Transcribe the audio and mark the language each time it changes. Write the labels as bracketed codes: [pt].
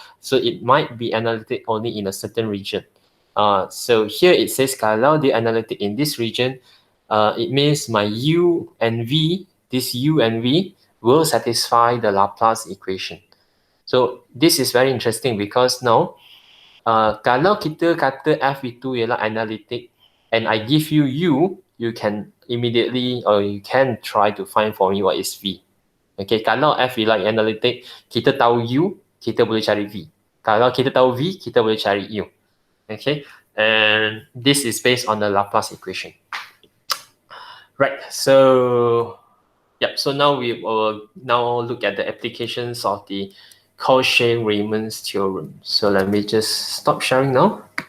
[en] So it might be analytic only in a certain region. So here it says [ms] kalau dia [en] analytic in this region, it means my u and v, this u and v will satisfy the Laplace equation. So this is very interesting because now [ms] kalau kita kata f itu ialah [en] analytic and I give you u, you can immediately or you can try to find for me what is v. [ms] Okay, kalau f ialah analytic, kita tahu u, kita boleh cari v. Kalau kita tahu v, kita boleh cari u. [en] Okay, and this is based on the Laplace equation. Right, so yep, so now we will now look at the applications of the Cauchy-Riemann's theorem. So let me just stop sharing now.